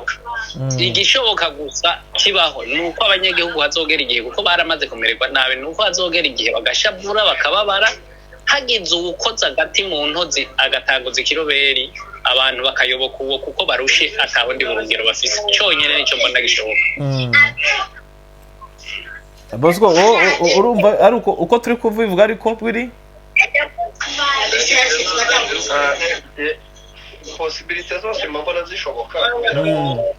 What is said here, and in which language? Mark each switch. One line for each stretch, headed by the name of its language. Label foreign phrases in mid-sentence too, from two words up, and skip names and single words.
Rundi: Igishoboka gusa kibaho nuko abanyagihugu bazogera igihe kuko baramaze kumererwa nabi, nuko bazogera igihe bagashabura bakababara, hagize uwukoza agati mu ntozi agatanguza ikiroberi abantu bakayoboka uwo kuko barushe atabundi burungero bafise.
Kinyarwanda: Cyonyine nicyo mbona gishoboka. Bosco urumva ari uko turi kuvuga ariko biri possibilité zose mbona zishoboka.